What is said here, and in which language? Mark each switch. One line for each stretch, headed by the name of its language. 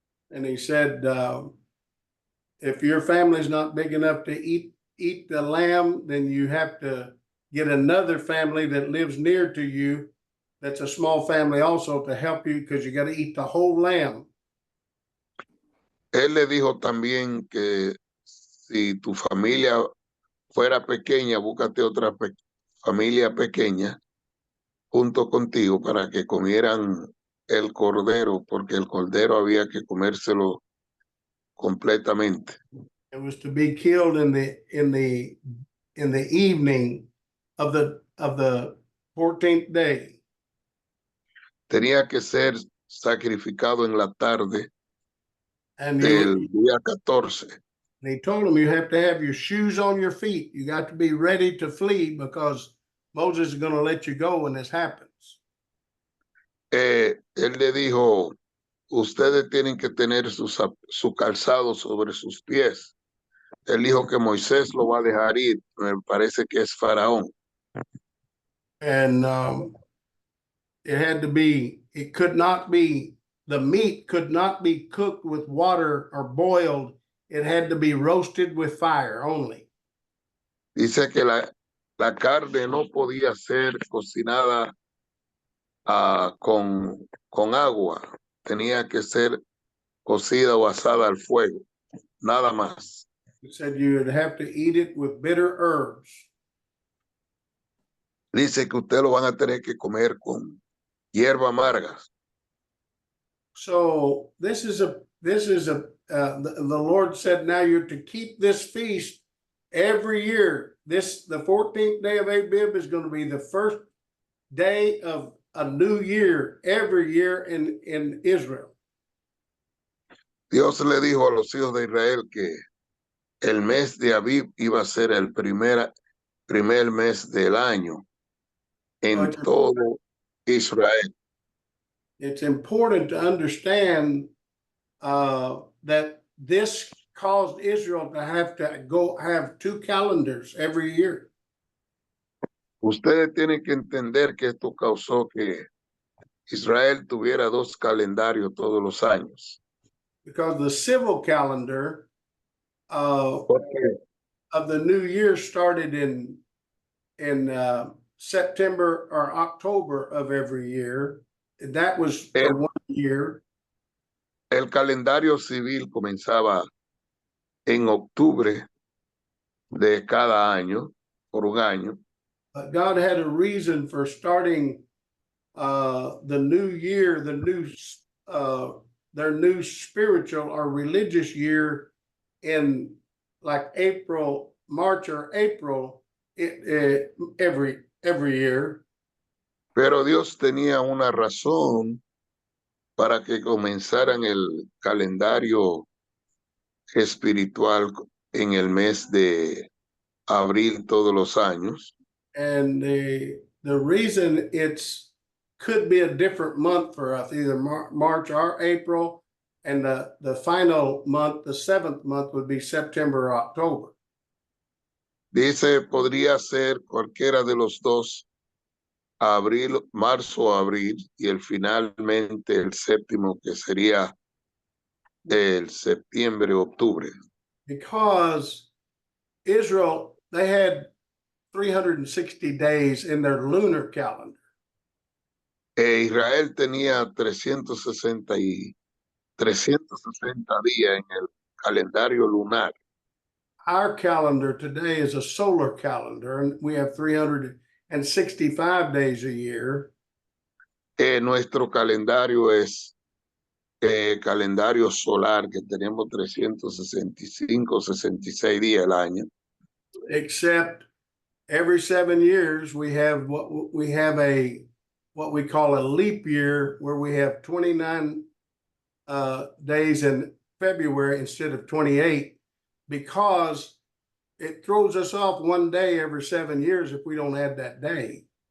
English: And he said, if your family's not big enough to eat the lamb, then you have to get another family that lives near to you that's a small family also to help you, because you got to eat the whole lamb.
Spanish: Él le dijo también que si tu familia fuera pequeña, búscate otra familia pequeña junto contigo para que comieran el cordero, porque el cordero había que comérselo completamente.
English: It was to be killed in the evening of the 14th day.
Spanish: Tenía que ser sacrificado en la tarde
English: And
Spanish: del día 14.
English: he told him, you have to have your shoes on your feet. You got to be ready to flee, because Moses is going to let you go when this happens.
Spanish: Él le dijo, ustedes tienen que tener su calzado sobre sus pies. Él dijo que Moisés lo va a dejar ir, me parece que es Faraón.
English: And it could not be, the meat could not be cooked with water or boiled. It had to be roasted with fire only.
Spanish: Dice que la carne no podía ser cocinada con agua, tenía que ser cocida o asada al fuego, nada más.
English: He said you would have to eat it with bitter herbs.
Spanish: Dice que usted lo van a tener que comer con hierba amargas.
English: So the Lord said, now you're to keep this feast every year. The 14th day of Abib is going to be the first day of a new year every year in Israel.
Spanish: Dios le dijo a los hijos de Israel que el mes de Abib iba a ser el primer mes del año en todo Israel.
English: It's important to understand that this caused Israel to have two calendars every year.
Spanish: Ustedes tienen que entender que esto causó que Israel tuviera dos calendarios todos los años.
English: Because the civil calendar of the new year started in September or October of every year. That was for 1 year.
Spanish: El calendario civil comenzaba en octubre de cada año, por un año.
English: But God had a reason for starting the new year, their new spiritual or religious year in like March or April every year.
Spanish: Pero Dios tenía una razón para que comenzaran el calendario espiritual en el mes de abril todos los años.
English: And the reason could be a different month for us, either March or April, and the final month, the seventh month, would be September or October.
Spanish: Dice, podría ser cualquiera de los dos, abril, marzo o abril, y finalmente el séptimo, que sería el septiembre o octubre.
English: Because Israel, they had 360 days in their lunar calendar.
Spanish: Israel tenía 360 días en el calendario lunar.
English: Our calendar today is a solar calendar, and we have 365 days a year.
Spanish: Nuestro calendario es calendario solar, que tenemos 365, 66 días al año.
English: Except every 7 years we have what we call a leap year, where we have 29 days in February instead of 28, because it throws us off one day every 7 years if we don't add that day.